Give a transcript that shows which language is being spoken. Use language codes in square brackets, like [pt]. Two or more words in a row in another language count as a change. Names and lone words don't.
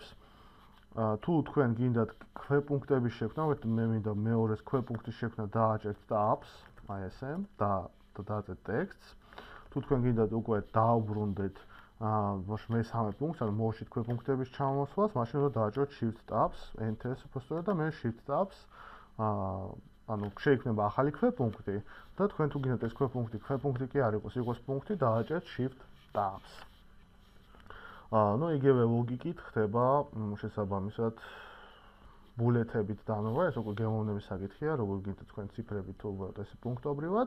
[ka] თუ თქვენ გინდათ ქვეპუნქტების შექმნა, მე მინდა მეორეს ქვეპუნქტის შექმნა დააჭერთ tabs, აი ესე, და დააწერთ ტექსტს. თუ თქვენ გინდათ უკვე დაუბრუნდეთ მესამე პუნქტს, ანუ მოუშვით ქვეპუნქტების ჩამოსვლას, მაშინ უნდა დააჭეროთ [en] shift tabs, [ka] enter-ს უბრალოდ და მე [en] shift tabs, [ka] ანუ შეიქმნება ახალი ქვეპუნქტი და თქვენ თუ გინდათ ეს ქვეპუნქტი კი არ იყოს პუნქტი, დააჭერთ [en] shift tabs. [ka] იგივე ლოგიკით ხდება შესაბამისად ბულეთებით დანოვა, ეს უკვე გემოვნების საკითხია, როგორ გინდათ თქვენ ციფრებით თუ უბრალოდ ეს პუნქტობრივად.